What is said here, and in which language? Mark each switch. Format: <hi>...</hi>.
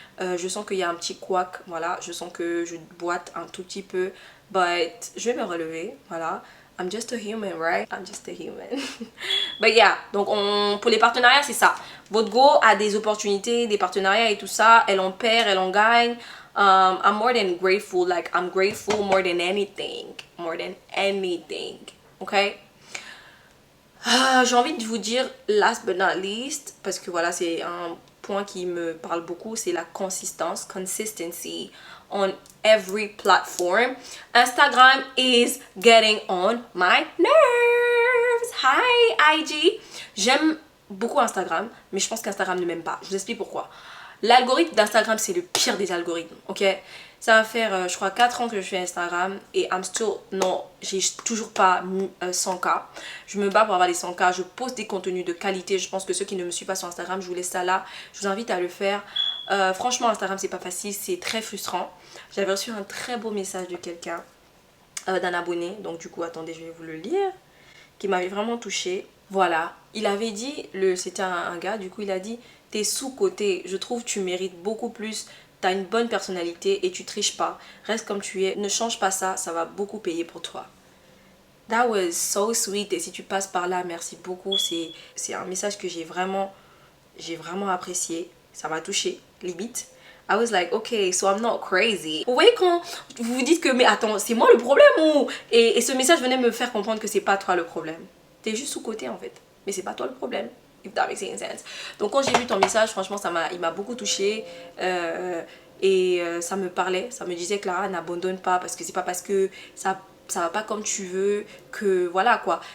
<fr>Je sens qu'il y a un petit couac, voilà, je sens que je boite un tout petit peu, but je vais me relever, voilà.</fr> <en>I'm just a human, right? I'm just a human. But yeah,</en> <fr>donc pour les partenariats, c'est ça. Votre go a des opportunités, des partenariats et tout ça. Elle en perd, elle en gagne.</fr> <en>I'm more than grateful. Like, I'm grateful more than anything. More than anything. Okay?</en> <fr>J'ai envie de vous dire,</fr> <en>last but not least,</en> <fr>parce que voilà, c'est un point qui me parle beaucoup, c'est la consistance,</fr> <en>consistency on every platform. Instagram is getting on my nerves. Hi IG.</en> <fr>J'aime beaucoup Instagram, mais je pense qu'Instagram ne m'aime pas. Je vous explique pourquoi. L'algorithme d'Instagram, c'est le pire des algorithmes, ok? Ça va faire, je crois, 4 ans que je fais Instagram et j'ai toujours pas 100K. Je me bats pour avoir les 100K. Je poste des contenus de qualité. Je pense que ceux qui ne me suivent pas sur Instagram, je vous laisse ça là. Je vous invite à le faire. Franchement, Instagram, c'est pas facile. C'est très frustrant. J'avais reçu un très beau message de quelqu'un, d'un abonné. Donc, du coup, attendez, je vais vous le lire. Qui m'avait vraiment touchée. Voilà. Il avait dit, c'était un gars, du coup, il a dit: t'es sous-coté. Je trouve que tu mérites beaucoup plus. T'as une bonne personnalité et tu triches pas. Reste comme tu es. Ne change pas ça. Ça va beaucoup payer pour toi.</fr> <en>That was so sweet.</en> <fr>Et si tu passes par là, merci beaucoup. C'est un message que j'ai vraiment apprécié. Ça m'a touché, limite.</fr> <en>I was like, okay, so I'm not crazy.</en> <fr>Vous voyez quand vous vous dites que, mais attends, c'est moi le problème ou... Et ce message venait me faire comprendre que c'est pas toi le problème. T'es juste sous-côté en fait. Mais c'est pas toi le problème.</fr> <en>If that makes any sense.</en> <fr>Donc quand j'ai vu ton message, franchement, il m'a beaucoup touchée. Ça me parlait. Ça me disait, Clara, n'abandonne pas. Parce que c'est pas parce que ça va pas comme tu veux que voilà quoi.</fr>